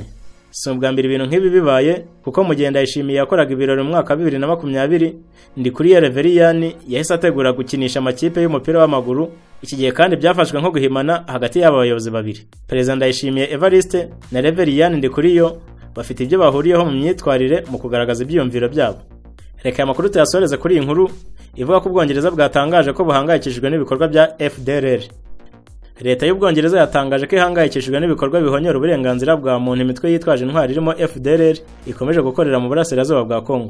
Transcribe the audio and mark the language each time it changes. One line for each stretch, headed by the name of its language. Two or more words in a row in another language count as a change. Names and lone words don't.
Kinyarwanda: Si ubwa mbere ibintu nk'ibi bibaye, kuko mu gihe Ndayishimiye yakoraga ibirori mu mwaka 2020 Ndikuriyo Reverien yahise ategura gukinisha amakipe y'umupira w'amaguru. Iki gihe kandi byafashwe nko guhimana hagati y'aba bayobozi babiri. Perezida Ndayishimiye Evariste na Reverien Ndikuriyo bafite ibyo bahuriyeho mu myitwarire mu kugaragaza ibyiyumviro byabo. Reka amakuru tuyasoreze kuri iyi nkuru ivuga ko Ubwongereza bwatangaje ko buhangayikishijwe n'ibikorwa bya FDLR. Leta y'Ubwongereza yatangaje ko ihangayikishijwe n'ibikorwa bihonyora uburenganzira bwa muntu imitwe yitwaje intwari irimo FDLR ikomeje gukorera mu burasirazuba bwa Kongo.